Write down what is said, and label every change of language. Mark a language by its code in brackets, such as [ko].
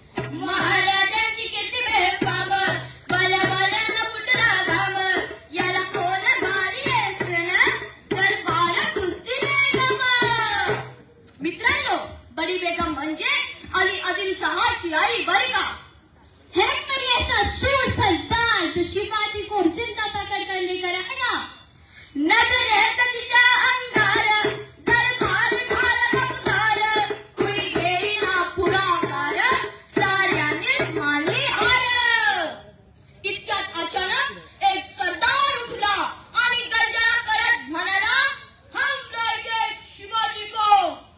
[mr] महाराजांची कीर्ती बेफाम, बलबलांना फुटला घाम, याला कोण घाली असन दरबार कुस्ती बेगम। मित्रांनो, बडी बेगम म्हणजे अली आदिलशहाची आई बरं का। [hi] हेक्टर ऐसा शूर सरदार जो शिवाजी को जिंदा पकड़ कर लेकर आया। [mr] नजर है तिच्या अंगार, दरबार झाला गपगार, कुणी घेईना पुढाकार, साऱ्यांनीच मानली हार। इतक्यात अचानक एक सरदार उठला आणि गर्जना करत म्हणाला, [hi] हम लढे शिवाजी को।